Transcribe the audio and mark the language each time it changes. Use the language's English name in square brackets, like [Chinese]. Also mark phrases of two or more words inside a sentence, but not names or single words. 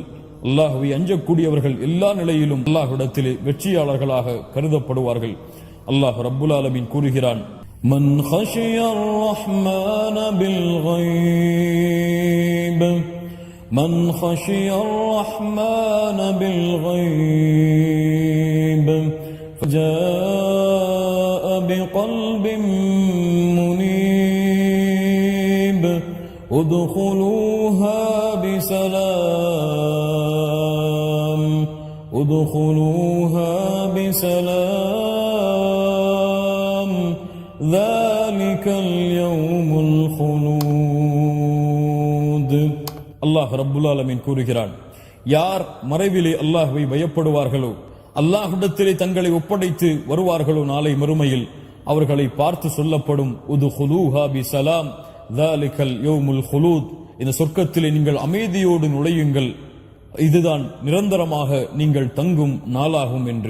[Tamil] அல்லாஹுவை அஞ்சக்கூடியவர்கள் எல்லா நிலையிலும் அல்லாஹ்விடத்திலே வெற்றியாளர்களாக கருதப்படுவார்கள். அல்லாஹ் ரப்புல் ஆலமீன் கூறுகிறான், [Arabic] من خشي الرحمن بال غيب من خشي الرحمن بال கைப் فجاء بقلب منيب ادخلوها بسلام ادخلوها بسلام ذلك اليوم الخلود. [Tamil] அல்லாஹ் ரப்புல் ஆலமீன் கூறுகிறான், யார் மறைவிலே அல்லாஹ்வை பயப்படுவார்களோ, அல்லாஹ்விடத்திலே தங்களை ஒப்படைத்து வருவார்களோ, நாளை மறுமையில் அவர்களை பார்த்து சொல்லப்படும், [Arabic] ادخلوها بسلام ذلك يوم الخلود, [Tamil] இந்த சொர்க்கத்திலே நீங்கள் அமைதியோடு நுழையுங்கள், இதுதான் நிரந்தரமாக நீங்கள் தங்கும் நாளாகும் என்று.